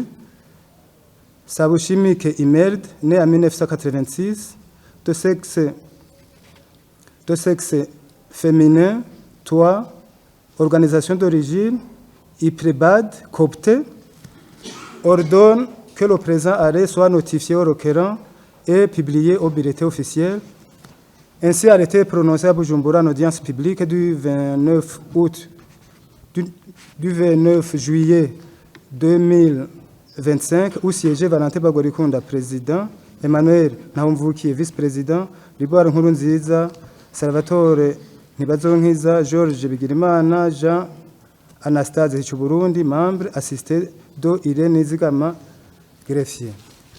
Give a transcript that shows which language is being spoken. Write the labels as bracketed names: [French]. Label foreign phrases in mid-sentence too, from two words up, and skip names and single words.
[French] Sabushimike Imerd, né en 1986, de sexe féminin, toi, organisation d'origine, IPREBAD, coopté, ordonne que le présent arrêt soit notifié au requérant et publié au bulletin officiel. Ainsi arrêté prononcé à Bujumbura en audience publique du 29 juillet 2025, où siégeait Valentin Bagorikunda, président, Emmanuel Nahumvukiye, vice-président, Liboire Nkurunziza, Salvatore Ntibazonkiza, Georges Bigirimana, Jean Anastase Hicuburundi, membre assisté de Irene Nizigama, greffier.